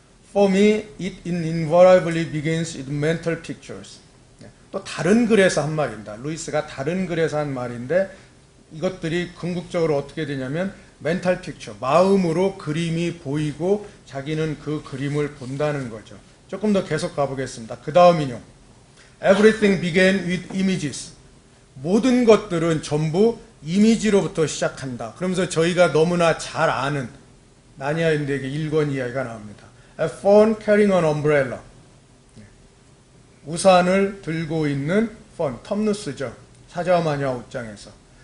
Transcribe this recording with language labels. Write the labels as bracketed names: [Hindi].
[English] For me, it invariably begins with mental pictures. [Korean] 또 다른 글에서 한 말입니다. 루이스가 다른 글에서 한 말인데 이것들이 궁극적으로 어떻게 되냐면 멘탈 픽처, 마음으로 그림이 보이고 자기는 그 그림을 본다는 거죠. 조금 더 계속 가보겠습니다. 그 다음 인용. [English] Everything began with images. [Korean] 모든 것들은 전부 이미지로부터 시작한다. 그러면서 저희가 너무나 잘 아는 나니아인들에게 일권 이야기가 나옵니다. [English] A fawn carrying an umbrella. [Korean] 우산을 들고 있는 fawn, 텀누스죠. 사자와 마녀와 옷장에서.